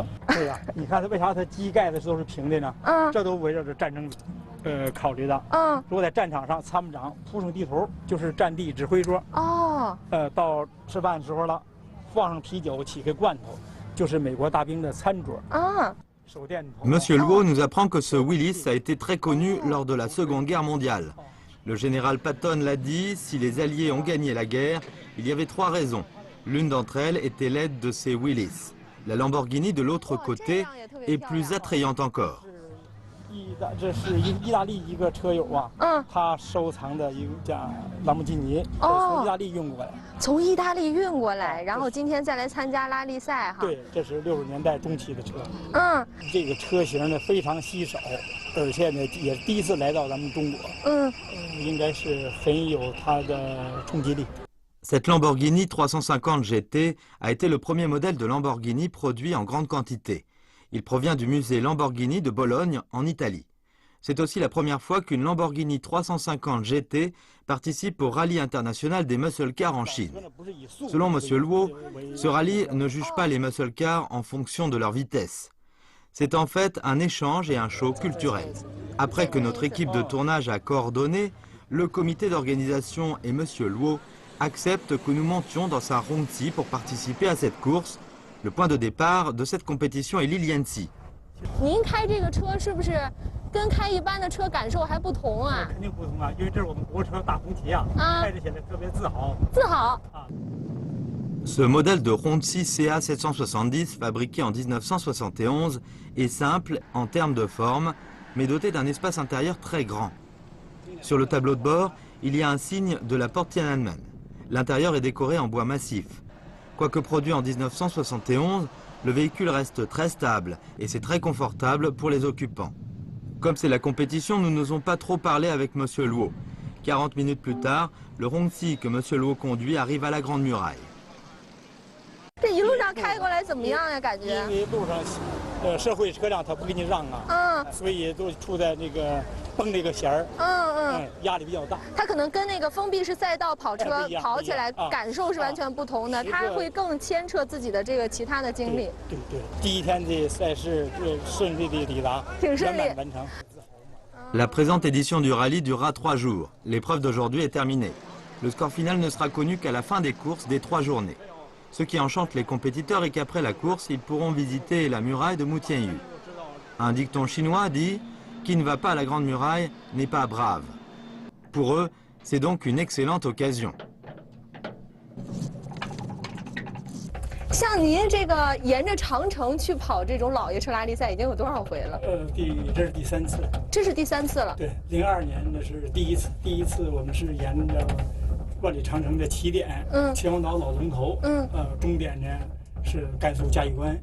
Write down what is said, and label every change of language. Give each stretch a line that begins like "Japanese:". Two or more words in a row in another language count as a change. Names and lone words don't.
Chinese: 对呀，你看它为啥它机盖的都是平的呢？这都围绕着战争考虑的。如果在战场上，参谋长铺上地图，就是战地指挥桌。到吃饭时候了。放上啤酒起个罐头，就是美国大兵的餐桌啊。
French: Monsieur Luo nous apprend que ce Willis a été très connu lors de la Seconde Guerre mondiale. Le général Patton l'a dit, si les Alliés ont gagné la guerre, il y avait 3 raisons. L'une d'entre elles était l'aide de ces Willis. La Lamborghini de l'autre côté est plus attrayante encore. 这是意大利一个车友啊，他收藏的一架兰博基尼，从意大利运过来。从意大利运过来，然后今天再来参加拉力赛哈。对，这是60年代中期的车。这个车型呢非常稀少，而且呢也第一次来到咱们中国。应该是很有它的冲击力。 Cette Lamborghini 350 GT a été le premier modèle de Lamborghini produit en grande quantité. Il provient du musée Lamborghini de Bologne, en Italie. C'est aussi la première fois qu'une Lamborghini 350 GT participe au rallye international des
English: muscle cars
French: en Chine. Selon M. Luo, ce rallye ne juge pas les
English: muscle cars
French: en fonction de leur vitesse. C'est en fait un échange et un show culturel. Après que notre équipe de tournage a coordonné, le comité d'organisation et M. Luo acceptent que nous montions dans sa Hongqi pour participer à cette course. Le point de départ de cette compétition est Lilianxi.
Chinese: 您开这个车是不是跟开一般的车感受还不同啊？肯定不同啊，因为这是我们国车大红旗啊，开着起来特别自豪。自豪。
French: Ce modèle de Hongqi CA 770 fabriqué en 1971 est simple en termes de forme, mais doté d'un espace intérieur très grand. Sur le tableau de bord, il y a un signe de la porte Tiananmen. L'intérieur est décoré en bois massif. Quoique produit en 1971, le véhicule reste très stable et c'est très confortable pour les occupants. Comme c'est la compétition, nous n'osons pas trop parler avec M. Luo. 40 minutes plus tard, le Hongqi que M. Luo conduit arrive à la Grande Muraille.
Chinese: 这一路上开过来怎么样呀？感觉？因为路上，社会车辆它不给你让啊，所以都处在那个绷这个弦儿，压力比较大。它可能跟那个封闭式赛道跑车跑起来感受是完全不同的，它会更牵扯自己的这个其他的经历。对对，第一天的赛事顺利的抵达，圆满完成。
French: La présente édition du rallye durera 3 jours. L'épreuve d'aujourd'hui est terminée. Le score final ne sera connu qu'à la fin des courses des 3 journées. Ce qui enchante les compétiteurs est qu'après la course, ils pourront visiter la muraille de Mutianyu. Un dicton chinois dit « Qui ne va pas à la Grande Muraille n'est pas brave ». Pour eux, c'est donc une excellente occasion.
Chinese: 像您这个沿着长城去跑这种老爷车拉力赛，已经有多少回了？这是第3次。这是第3次了。对，02年那是第1次，第1次我们是沿着万里长城的起点，秦皇岛老龙头，终点呢是甘肃嘉峪关，